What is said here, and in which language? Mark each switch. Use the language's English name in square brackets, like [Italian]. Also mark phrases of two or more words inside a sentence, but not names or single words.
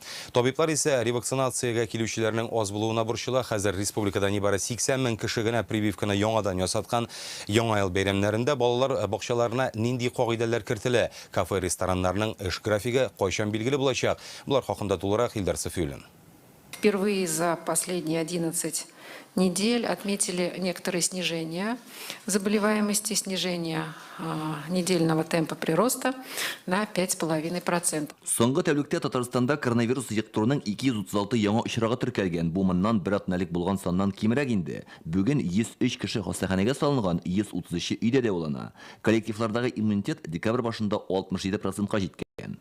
[Tatar] Табиблар исә ревакцинациягә килүчеләрнең аз булуына борчыла. Хәзер республикада нибары 80 мең кеше генә прививканы яңадан ясаткан. Яңа ел бәйрәмнәрендә балалар бакчаларына нинди кагыйдәләр кертелә? Кафе, рестораннарның эш графигы кайчан билгеле булачак? Булар хакында тулырак Илдар Сафиуллин. [Russian] Впервые за последние 11 недель отметили некоторые снижения заболеваемости, снижение недельного темпа прироста на 5,5%. [Tatar] Соңгы тәүлектә Татарстанда коронавирус йоктыруның 236 яңа очрагы теркәлгән. Бу моннан бер атналық булган саннан кимрәк инде. Бүген 103 кеше хастаханәгә салынган, 133 өйдә дәвалана. Коллективлардагы иммунитет декабрь башында 67%-ка җиткән.